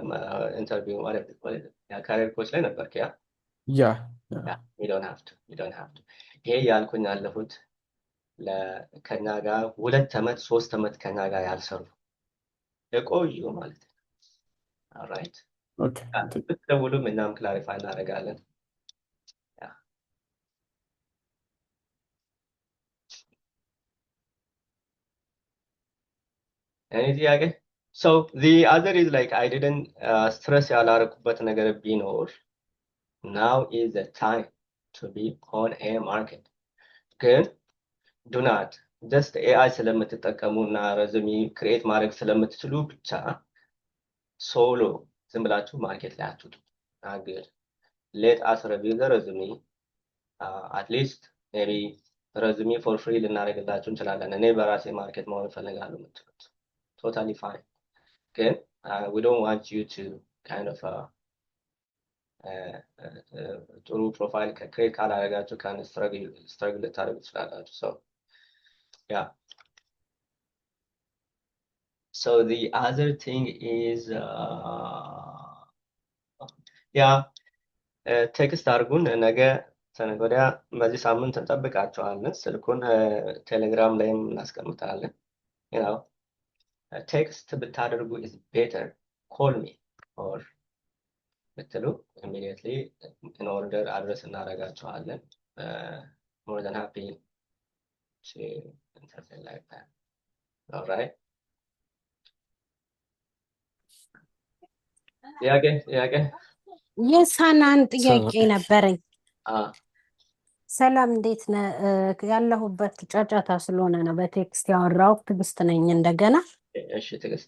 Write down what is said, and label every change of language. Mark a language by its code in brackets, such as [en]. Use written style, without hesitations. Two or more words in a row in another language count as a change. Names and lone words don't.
[am] ኢንተርቪው ካሪየር ኮች ላይ ነበር። ያ [en] you don't have to [am] ይሄ ያልኩኝ ያለፉት ከኛ ጋር 2 ዓመት 3 ዓመት ከኛ ጋር ያልሰሩ የቆዩ ማለት ነው። ኦልራይት ኦኬ ብትደውሉ ምናምን ክላሪፋይ እናደርጋለን። Any ጥያቄ? [en] So the other is like I didn't stress [am] ያላረኩበት ነገር ቢኖር [en] now is the time to be on a market. [am] ግን [en] do not just AI [am] ስለምትጠቀሙና [en] resume create [am] ማድረግ ስለምትችሉ ብቻ ሶሎ ዝም ብላችሁ ማርኬት ላይ አትውጡ። አግል [en] let us review the resume at least maybe resume for free [am] ልናደርግላችሁ እንችላለን። እኔ በራሴ ማርኬት መሆን እፈልጋለሁ የምትሉት [en] totally fine. Okay, we don't want you to kind of [am] ጥሩ ፕሮፋይል ክሬት ካላደረጋችሁ [en] kind of struggle [am] ልታደርጉ ትችላላችሁ። [en] So yeah. So the other thing is [am] ቴክስት አድርጉን። ነገ ተነገ ወዲያ በዚህ ሳምንት እንጠብቃቸዋለን። ስልኩን ቴሌግራም ላይም እናስቀምጣለን። [en] you know text [am] ብታደርጉ [en] is better. Call me or ብትሉ immediately in order address እናደርጋቸዋለን። more than happy to interfere like that. All right. [am] ጥያቄ የሳናን ጥያቄ ነበረኝ። ሰላም እንዴት ነህ? ያለሁበት ጫጫታ ስለሆነ ነው በቴክስት ያወራው። ትዕግስት ነኝ እንደገና። እሺ ትዕግስት